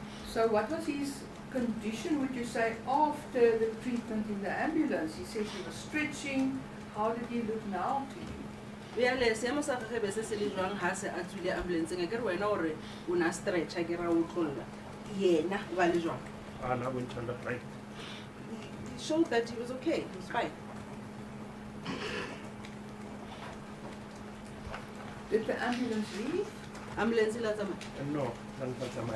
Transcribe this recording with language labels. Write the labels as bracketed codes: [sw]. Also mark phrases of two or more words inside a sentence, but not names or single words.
[en] So what was his condition, would you say, after the treatment in the ambulance? He says he was stretching. How did he look now to you? [st] Bjale seemo sa gagwe be se se le jwang ha se a tswile ambulanceng a ke re wena gore o na stretch a ke ra o tlolla yena o ba le jwang. [en] And I went on the right. He showed that he was okay, he was fine. Did the ambulance leave? [st] Ambulance ila tsamaya? [en] No, don't touch my